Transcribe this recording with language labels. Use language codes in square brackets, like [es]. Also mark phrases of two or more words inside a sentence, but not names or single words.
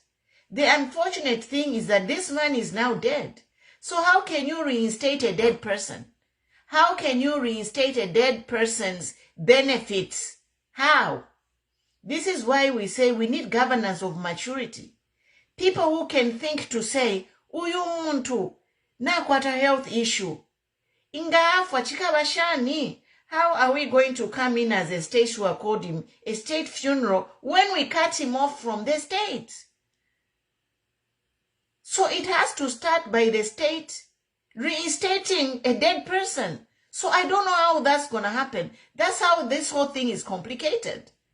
[en] The unfortunate thing is that this man is now dead. So how can you reinstate a dead person? How can you reinstate a dead person's benefits? How? This is why we say we need governance of maturity. People who can think to say, [bem] uyu muntu nakwata [en] health issue. [bem] Ingaafa chikabashani. [en] How are we going to come in as a state to accord him a state funeral when we cut him off from the state? So it has to start by the state reinstating a dead person. So I don't know how that's going to happen. That's how this whole thing is complicated.